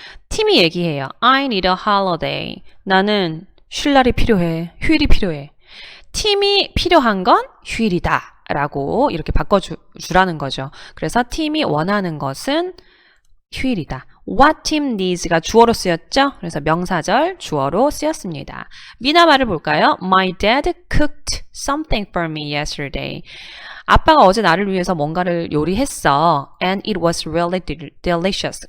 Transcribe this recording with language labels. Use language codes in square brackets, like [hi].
[ko] 팀이 얘기해요. [en] I need a holiday. [ko] 나는 쉴 날이 필요해. 휴일이 필요해. 팀이 필요한 건 휴일이다. 라고 이렇게 바꿔주라는 거죠. 그래서 팀이 원하는 것은 휴일이다. [en] What team needs [ko] 가 주어로 쓰였죠? 그래서 명사절 주어로 쓰였습니다. 미나 말을 볼까요? [en] My dad cooked something for me yesterday. [ko] 아빠가 어제 나를 위해서 뭔가를 요리했어. [en] And it was really delicious.